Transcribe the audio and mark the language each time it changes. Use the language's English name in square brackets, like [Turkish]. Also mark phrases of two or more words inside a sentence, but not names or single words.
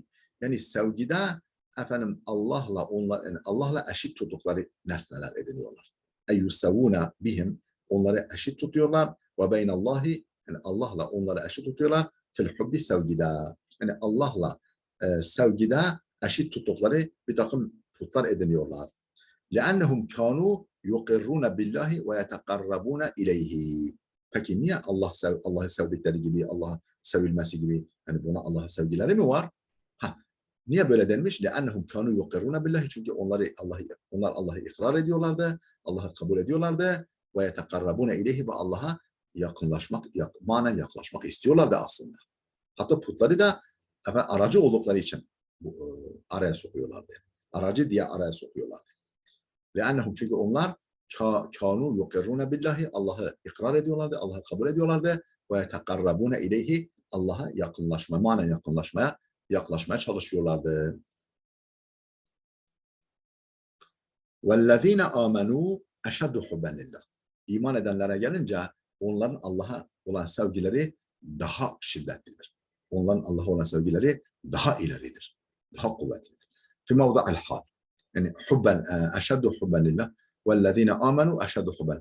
[Turkish] Yani sevgide efendim Allah'la eşit tuttukları nesneler ediniyorlar. [Arabic] أي يسوون بهم [Turkish] onları eşit tutuyorlar ve beynallahi yani Allah'la onları eşit tutuyorlar [Arabic] في الحب [Turkish] sevgide. Yani Allah'la sevgide eşit tuttukları bir takım putlar ediniyorlar. [Arabic] لأنهم كانوا يقرون بالله ويتقربون إليه. [Turkish] Peki niye Allah'ı sevdikleri gibi, Allah'a sevilmesi gibi, yani buna Allah'a sevgileri mi var? Niye böyle denmiş? [Arabic] لأنهم كانوا يقرون بالله [Turkish] çünkü onlar Allah'ı ikrar ediyorlardı, Allah'ı kabul ediyorlardı ve [Arabic] يتقربون إليه [Turkish] ve Allah'a manen yaklaşmak istiyorlardı aslında. Hatta putları da aracı oldukları için araya sokuyorlardı. Aracı diye araya sokuyorlardı. لأنهم çünkü onlar [Arabic] كانوا يقرون بالله [Turkish] Allah'ı ikrar ediyorlardı, Allah'ı kabul ediyorlardı ve [Arabic] يتقربون إليه [Turkish] Allah'a yaklaşmaya çalışıyorlardı. [Arabic] وَالَّذ۪ينَ آمَنُوا اَشَدُّ حُبًّا لِلّٰهِ. [Turkish] İman edenlere gelince onların Allah'a olan sevgileri daha şiddetlidir. Onların Allah'a olan sevgileri daha ileridir. Daha kuvvetlidir. [Arabic] في موضع الحال. Yani حبا أشد حبا لله والذين آمنوا أشد حبا.